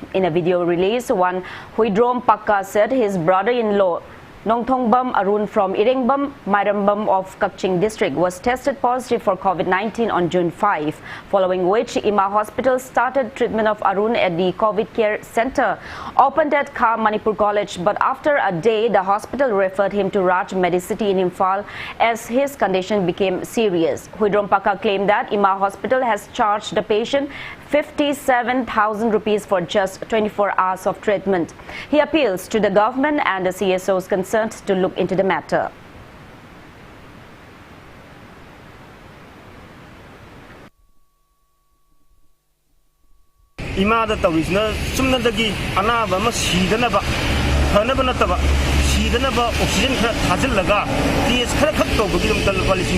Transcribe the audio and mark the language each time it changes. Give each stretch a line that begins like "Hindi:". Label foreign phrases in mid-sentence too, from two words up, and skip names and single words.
English: In a video release, one Huidrom Pakka said his brother-in-law Nongthongbam Arun from Irengbam, Mairambam of Kakching district was tested positive for COVID-19 on June 5, following which Imba Hospital started treatment of Arun at the COVID care center opened at Kha Manipur College, but after a day the hospital referred him to Raj Medicity in Imphal as his condition became serious. Huidrom Pakka claimed that Imba Hospital has charged the patient 57,000 rupees for just 24 hours of treatment. He appeals to the government and the CSOs concerned to look into the matter.
Manipuri: Imada tawizna sumnadagi anaba ma sidanaba hanaba nataba sidanaba oxygen khara thajillaga ts khara khak tawbagi dum tal walising